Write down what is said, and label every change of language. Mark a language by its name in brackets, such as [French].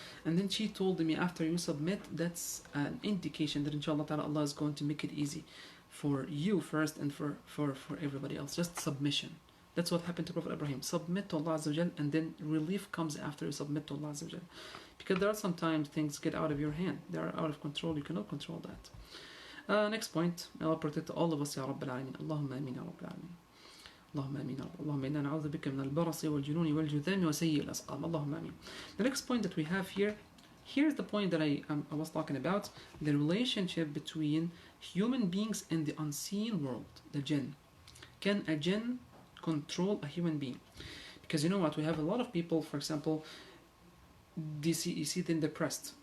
[English] And then she told me, after you submit, that's an indication that inshallah ta'ala Allah is going to make it easy for you first and for everybody else. Just submission. That's what happened to Prophet Ibrahim. Submit to Allah Azza wa Jal, and then relief comes after you submit to Allah Azza wa Jal. Because there are sometimes things get out of your hand. They are out of control. You cannot control that. Next point. May Allah protect all of us, Ya Rabbil Alameen. Allahumma ameen, Ya Rabbil Alameen. [Arabic] اللهم امين يا رب. اللهم انا نعوذ بك من البرص والجنون والجذام وسيء الاسقام. اللهم امين. [English] The next point that we have here's the point that I was talking about, the relationship between human beings and the unseen world, the jinn. Can a jinn control a human being? Because you know what, we have a lot of people, for example, you see them depressed.